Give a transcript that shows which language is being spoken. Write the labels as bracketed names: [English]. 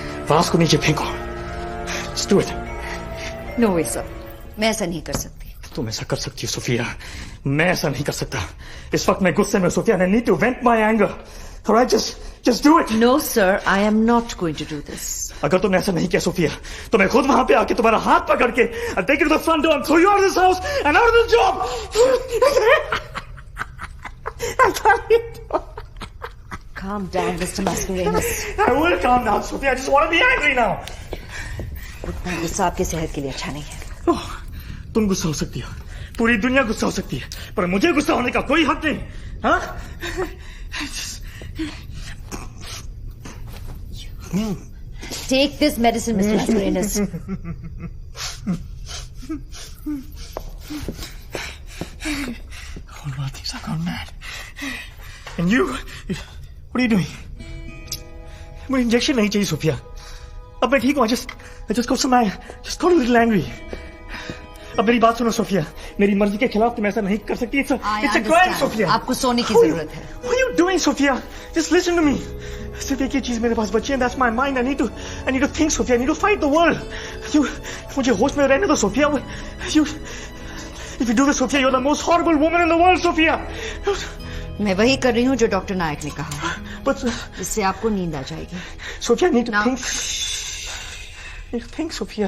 [Hindi] Was को नीचे फेंको. [English] Just do it. No way, sir. [Hindi] मैं ऐसा नहीं कर सकती. तुम ऐसा कर सकती हो सोफिया, मैं ऐसा नहीं कर सकता। इस वक्त मैं गुस्से में Sophia, [English] I need to vent my anger. Alright, just do it. No, sir, I am not going to do this. [Hindi] अगर तुमने ऐसा नहीं किया सोफिया, तो मैं खुद वहां पे आके तुम्हारा हाथ पकड़ के [English] I'll take you to the front door and throw you out of this house and out of this job. Calm down, Mr. Mascarenas. I will calm down, Sophia. I just want to be angry now. [Hindi] उतना गुस्सा आपकी सेहत के लिए अच्छा नहीं है। तुम गुस्सा हो सकती हो, पूरी दुनिया गुस्सा हो सकती है, पर मुझे गुस्सा होने का कोई हक नहीं। हाँ? [English] Take this medicine, Mr. Mascarenas. All about things I've gone mad. And you, what are you doing? [Hindi] मुझे इंजेक्शन नहीं चाहिए सोफिया। अब मैं ठीक हूँ। [English] I just got a little angry. [Hindi] अब मेरी बात सुनो सोफिया, मेरी मर्जी के खिलाफ तुम ऐसा नहीं कर सकती। [English] It's a crime, Sophia. [Hindi] आपको सोने की जरूरत है। [English] What are you doing, Sophia? Just listen to me. [Hindi] सिर्फ एक ही चीज मेरे पास बची है, [English] that's my mind. I need to think, [Hindi] Sophia. [English] I need to fight the world. [Hindi] मुझे होश में रहने दो Sophia. [English] If you do this, Sophia, you're the most horrible woman in the world, Sophia. [Hindi] मैं वही कर रही हूँ जो डॉक्टर नायक ने कहा। [English] But [Hindi] इससे आपको नींद आ जाएगी। [English] Sophia, I need to think. I need to think, Sophia.